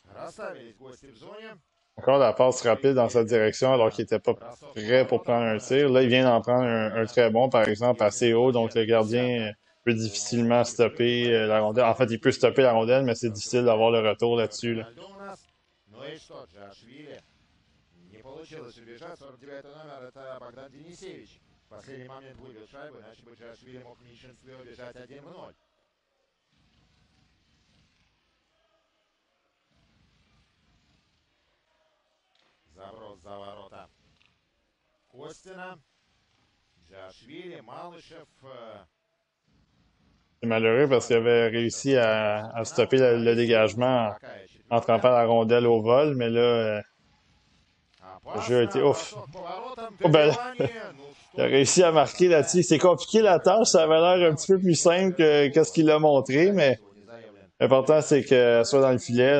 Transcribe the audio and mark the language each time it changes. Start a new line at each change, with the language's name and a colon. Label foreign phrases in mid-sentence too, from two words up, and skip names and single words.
French: Encore la passe rapide dans sa direction alors qu'il n'était pas prêt pour prendre un tir. Là, il vient d'en prendre un très bon, par exemple, assez haut. Donc, le gardien peut difficilement stopper la rondelle. En fait, il peut stopper la rondelle, mais c'est difficile d'avoir le retour là-dessus. Là.
Russian: Последний момент выбил шайбу, иначе бы Джашвили мог в меньшинстве убежать 1-0. Заброс за ворота Костина. Джашвили, Малышев.
French: C'est malheureux parce qu'il avait réussi à stopper le dégagement en trempant la rondelle au vol, mais là, le jeu a été ouf. Oh, ben, il a réussi à marquer là-dessus. C'est compliqué la tâche, ça avait l'air un petit peu plus simple que ce qu'il a montré, mais l'important c'est que soit dans le filet.